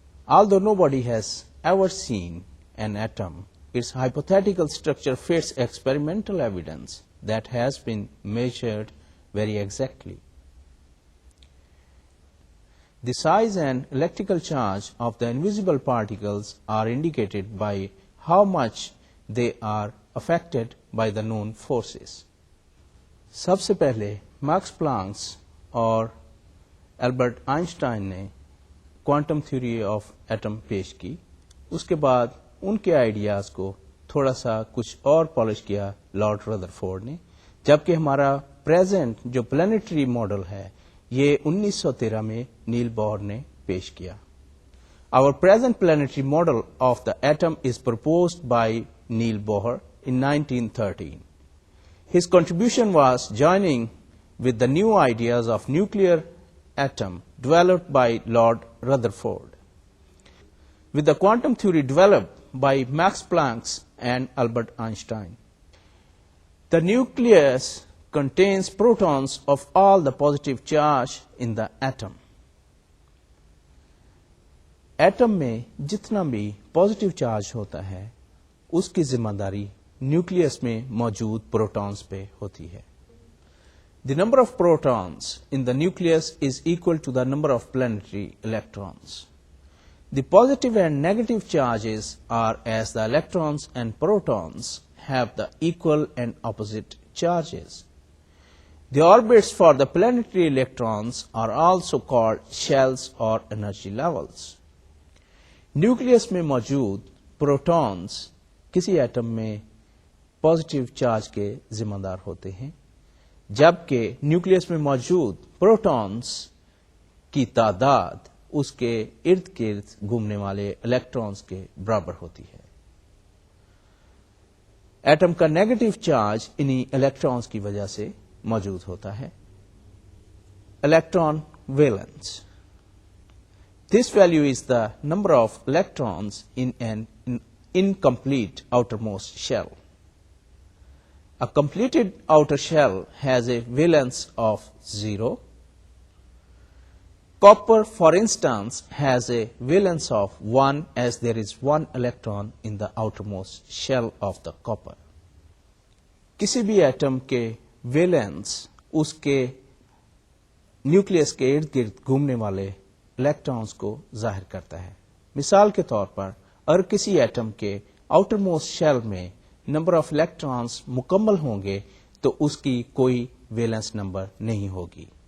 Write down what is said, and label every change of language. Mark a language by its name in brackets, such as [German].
[English] Although nobody has ever seen an atom, its hypothetical structure fits experimental evidence that has been measured very exactly. The size and electrical charge of the invisible particles are indicated by how much they are affected by the known forces. [Urdu] سب سے پہلے marks Planck's اور Albert Einstein نے quantum theory of atom پیش کی۔ اس کے بعد ان کے ideas کو تھوڑا سا کچھ اور پالش کیا لارڈ رذرفورڈ نے، جبکہ ہمارا پریزنٹ جو پلانیٹری ماڈل ہے یہ 1913 میں نیل بوہر نے پیش کیا۔ [English] Our present planetary model of the atom is proposed by Neil Bohr in 1913. His contribution was joining with the new ideas of nuclear atom developed by Lord Rutherford, with the quantum theory developed by Max Planck and Albert Einstein. The nucleus contains protons of all the positive charge in the atom. [Urdu] Atom میں جتنا بھی positive charge ہوتا ہے اس کی ذمہ داری nucleus میں موجود پروٹونز پہ ہوتی ہے۔ [English] The number of protons in the nucleus is equal to the number of planetary electrons. The positive and negative charges are as the electrons and protons have the equal and opposite charges. The orbits for the planetary electrons are also called shells or energy levels. [Urdu] Nucleus میں موجود protons کسی atom میں positive charge کے ذمہ دار ہوتے ہیں، جبکہ نیوکلیس میں موجود پروٹونز کی تعداد اس کے ارد گرد گھومنے والے الیکٹرانز کے برابر ہوتی ہے۔ ایٹم کا نیگیٹو چارج انہی الیکٹرانز کی وجہ سے موجود ہوتا ہے۔ Electron wellness, [English] this value is the number of electrons in an incomplete outermost shell. A completed outer shell has a valence of 0. Copper, for instance, has a valence of 1 as there is 1 electron in the outermost shell of the copper. [Urdu] کسی بھی atom کے wellness اس کے nucleus کے ارد گرد گھومنے والے electrons کو ظاہر کرتا ہے۔ مثال کے طور پر اگر کسی ایٹم کے آؤٹر موسٹ شیل میں نمبر آف الیکٹرانز مکمل ہوں گے تو اس کی کوئی ویلنس نمبر نہیں ہوگی۔